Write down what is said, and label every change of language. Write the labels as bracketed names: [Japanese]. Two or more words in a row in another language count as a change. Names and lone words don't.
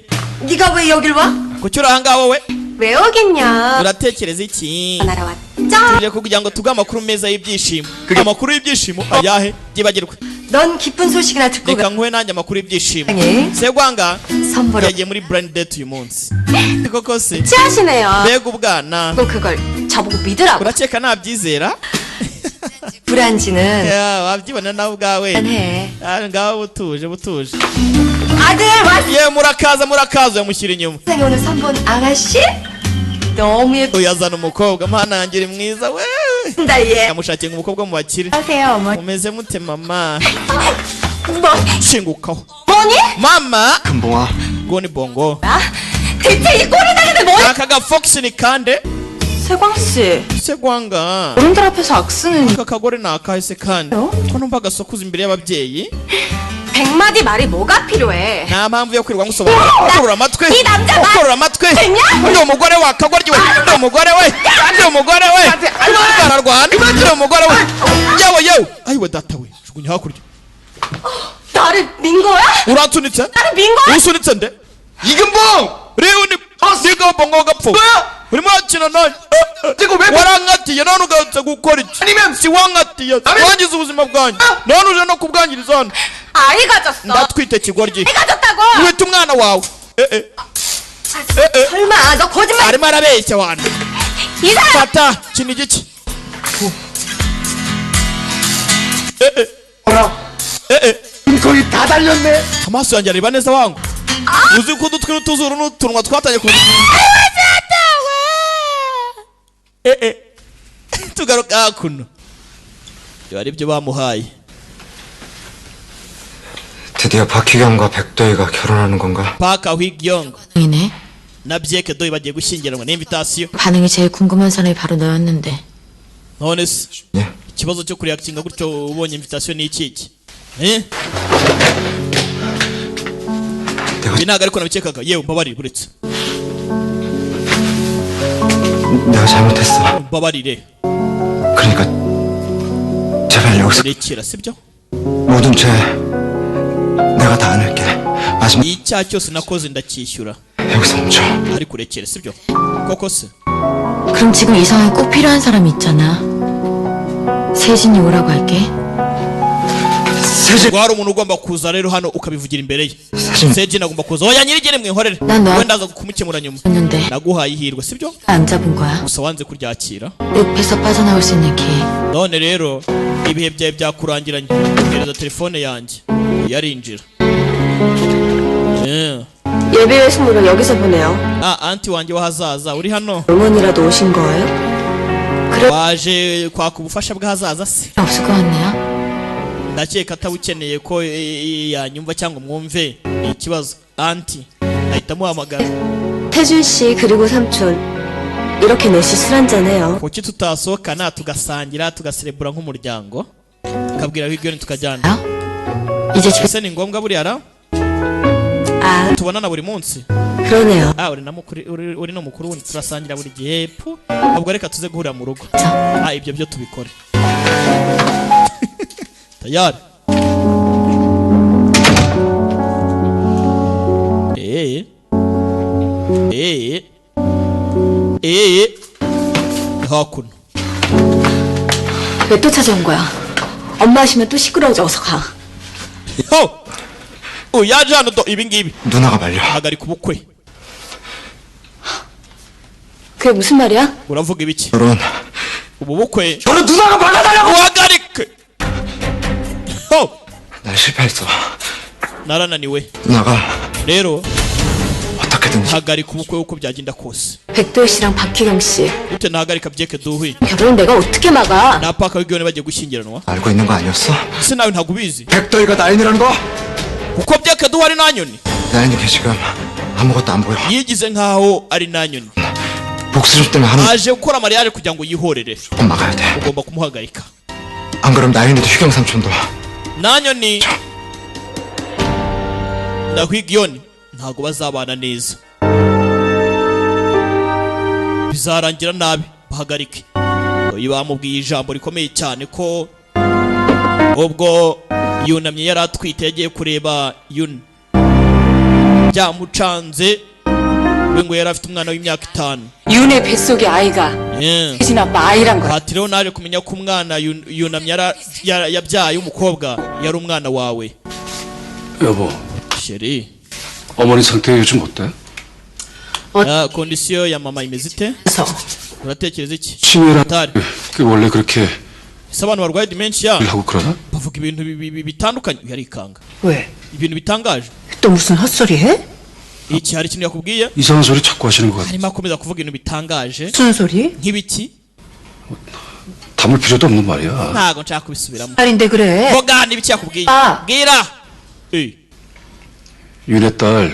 [Korean] 네가 왜 여길 와? [Kinyarwanda] kuki uri ahangaha wowe [Korean] 왜 오겠냐? [Kinyarwanda] uratekereza iki [Korean] 날아왔죠? [Kinyarwanda] tuje kugira ngo tuge amakuru meza y'ibyishimo amakuru y'ibyishimo ayahe byibagirwe [Korean] 넌 기쁜 소식이나 듣고 [Kinyarwanda] reka nkuhe nanjye amakuru y'ibyishimo [Korean] 예. [Kinyarwanda] segwanga [Korean] 선보러 [Kinyarwanda] yagiye muri [English] blind date [Kinyarwanda] uyu munsi koko se [Korean] 취하시네요. [Kinyarwanda] mbega ubwana [Korean] 또 그걸 저보고 믿으라고. [Kinyarwanda] urakeka nabyizera [Korean] 불안지는 [Kinyarwanda] Ya, wabyibona nawe ubwawe [Korean] 해. [Kinyarwanda] ngaho butuje [Korean] 아들 왔어. [Kinyarwanda] ye murakaza yamushyira inyuma [Korean] 세상에 오늘 선본 아가씨 너무 [Kinyarwanda] uyu azana umukobwa mana yanjye uri mwiza we [Korean] 예쁜다 얘. [Kinyarwanda] yamushakiye umukobwa mu bakire [Korean] 하세요 어머니. [Kinyarwanda] mumeze mute mama [Korean] 뭐 [Kinyarwanda] shingukaho [Korean] 뭐니? 아, [Kinyarwanda] mama [Korean] 금봉아 [Kinyarwanda] ngo ni bongo [Korean] 아 대체 이 꼬리 다리는 뭐야? [Kinyarwanda] aka ga fox ni kande [Korean] 세광 씨. [Kinyarwanda] segwanga [Korean] 어른들 앞에서 악수는 [Kinyarwanda] aka kagore ni akahise kandi [Korean] 어? [Kinyarwanda] ko numva agasokuza imbere y'ababyeyi [Korean] 100마디 말이 뭐가 필요해? [Kinyarwanda] nta mpamvu yo kwirirwa ngusobanura ukurura amatwi [Korean] 이 남자 말 [Kinyarwanda] ukurura amatwi [Korean] 됐냐? [Kinyarwanda] ndi umugore wa kagoryi we ndi umugore we ndi umugore we ararwana ndi umugore we yewe ayiwe data we jugunya hakurya [Korean] 나를 민 거야? [Kinyarwanda] uratunitse [Korean] 나를 민 거야? [Kinyarwanda] usunitse nde [Korean] 이금봉! [Kinyarwanda] rero ni niga bongo gapfu urimo urakina nawe warankatiye none ugarutse gukora iki si wankatiye wangize ubuzima bwanjye none uje no kubwangiriza hano [Korean] 아이 가졌어. [Kinyarwanda] ndatwite kigoryi [Korean] 아이 가졌다고. [Kinyarwanda] wita umwana wawe [Korean] 설마 너 거짓말 [Kinyarwanda] arimo arabeshya wantu [Korean] 이 사람 [Kinyarwanda] fata kino igiki [Korean] 거의 다 달렸네 [Kinyarwanda] amaso yanjye areba neza wangu uzi ko udutwi n'utuzuru n'utunwa twatangiye kuza tugaruka hakuno biba ari byo bamuhaye [Korean] 드디어 박희경과 백도희가 결혼하는 건가? [Kinyarwanda] paka hwigyong [Korean] 이네 [Kinyarwanda] na byeke doyi bagiye gushyingiranwa ni invitation [Korean] 반응이 제일 궁금한 사람이 바로 너였는데 [Kinyarwanda] none se [Korean] 예? [Kinyarwanda] ikibazo cyo kureakitinga gutyo ubonye invitation ni ikiki eh [Korean] 내가 [Kinyarwanda] ibi ntabwo ariko nabikekaga yewe mbabarire buretse [Korean] 내가 잘못했어 [Kinyarwanda] mbabarire [Korean] 그러니까 제발 여기서 [Kinyarwanda] rekera sibyo [Korean] 모든 죄 내가 다 안을게 마지막 [Kinyarwanda] icyaha cyose nakoze ndacyishyura [Korean] 여기서 멈춰 [Kinyarwanda] ariko urekere sibyo koko se [Korean] 그럼 지금 이 상황에 꼭 필요한 사람이 있잖아 세진이 오라고 할게 세진 [Kinyarwanda] ngo hari umuntu ugomba kuza rero hano ukabivugira imbere ye 세진 Sejin agomba kuza oya nyirigere mwihorere [Korean] 난 너- [Kinyarwanda] wenda aza kumukemura nyuma [Korean] 였는데 [Kinyarwanda] naguhaye ihirwe sibyo [Korean] 안 잡은 거야 [Kinyarwanda] gusa wanze kuryakira [Korean] 늪에서 빠져나올 수 있는 기회 [Kinyarwanda] none rero ibihe byawe byakurangiranye gereza telefone yanjye yarinjira [Korean] 예배 신부를 여기서 보내요. [Kinyarwanda] anti wanjye w'ahazaza uri hano [Korean] 응원이라도 오신 거예요? [Kinyarwanda] waje kwaka ubufasha bw'ahazaza se [Korean] 없을 것 같네요 [Kinyarwanda] ndakeka atawukeneye ko yanyumva cyangwa mwumve ikibazo anti ahita amuhamagara. [Korean] 태준 씨 그리고 삼촌 이렇게 넷이 술 한잔해요. [Kinyarwanda] kuki tutasohokana tugasangira tugaserebura nk'umuryango kabwira Higiyoni tukajyana. [Korean] 이제 집 [Kinyarwanda] ese ni ngombwa buriya ra [Korean] 아 [Kinyarwanda] tubonana buri munsi? [Korean] 그러네요. [Kinyarwanda] uri no mukuru wundi turasangira buri gihe pu ubwo reka tuze guhurira mu rugo. Ibyo byo tubikore. tayari. 하쿠노. [Korean] 왜 또 찾아온 거야? 엄마 하시면 또 시끄러워져. 어서 가. [Kinyarwanda] yaje hano 또 ibingibi. [Korean] 누나가 말려. [Kinyarwanda] hagarika ubukwe. [Korean] 그게 무슨 말이야? [Kinyarwanda] uravuga ibiki? [Korean] 결혼. [Kinyarwanda] ubu bukwe. [Korean] 결혼 누나가 막아달라고. [Kinyarwanda] hagarike. [Korean] 난 실패했어. 나란aniwe. 누나가 [Kinyarwanda] rero [Korean] 어떻게든지 [Kinyarwanda] hagarika ubukwe uko byagenda kose. [Korean] 백도희 씨랑 박희경 씨 [Kinyarwanda] ute nahagarika byeke duhuye. [Korean] 결혼은 내가 어떻게 막아? [Kinyarwanda] na paka Higiyoni bagiye gushyingiranwa. [Korean] 알고 있는 거 아니었어? [Kinyarwanda] ese nawe ntabwo ubizi? [Korean] 백도희가 나인이라는 거? [Kinyarwanda] kuko byeke duhari nanyoni. [Korean] 나인이 걔 지금 아무것도 안 보여. [Kinyarwanda] yigize nkaho ari nanyoni. [Korean] 복수심 때문에 하는 [Kinyarwanda] aje gukora mariage kugira ngo yihorere. [Korean] 거 막아야 돼. [Kinyarwanda] ugomba kumuhagarika. [Korean] 안 그럼 나인이도 휴경 삼촌도 [Kinyarwanda] nanyoni na Higiyoni ntabwo bazabana neza. bizarangira nabi. bahagarike. uyu bamubwiye ijambo rikomeye cyane ko ubwo yunamye yari atwite yagiye kureba Yun byamucanze we ngo yari afite umwana w'imyaka 5. [Korean] 윤의 뱃속의 아이가 혜진 아빠 아이란 거야. [Kinyarwanda] hati rero naje kumenya ko umwana yunamye yabyaye umukobwa yari umwana wawe. [Korean] 여보, [Kinyarwanda] sheri [Korean] 어머니 상태 요즘 어때? [Kinyarwanda] kondisiyo ya mama imeze ite? [Korean] 그래서 [Kinyarwanda] uratekereza iki? [Korean] 치매랑 [Kinyarwanda] Atari. [Korean] 그게 원래 그렇게 [Kinyarwanda] ese abantu barwaye dementia [Korean] 하고 그러나? [Kinyarwanda] bavuga ibintu bitandukanye. yarikanga [Korean] 왜? [Kinyarwanda] ibintu bitangaje. [Korean] 또 무슨 헛소리 해? [Kinyarwanda] iki hari ikintu yakubwiye? [Korean] 이상한 소리 자꾸 하시는 것 같아. [Kinyarwanda] harimo akomeza kuvuga ibintu bitangaje. [Korean] 무슨 소리? [Kinyarwanda] nk'ibiki? [Korean] 담을 필요도 없는 말이야. [Kinyarwanda] ntago nshaka kubisubiramo. [Korean] 말인데 그래. [Kinyarwanda] vuga n'ibiki yakubwiye? [Korean] 아. [Kinyarwanda] bwira. [Korean] 윤의 딸,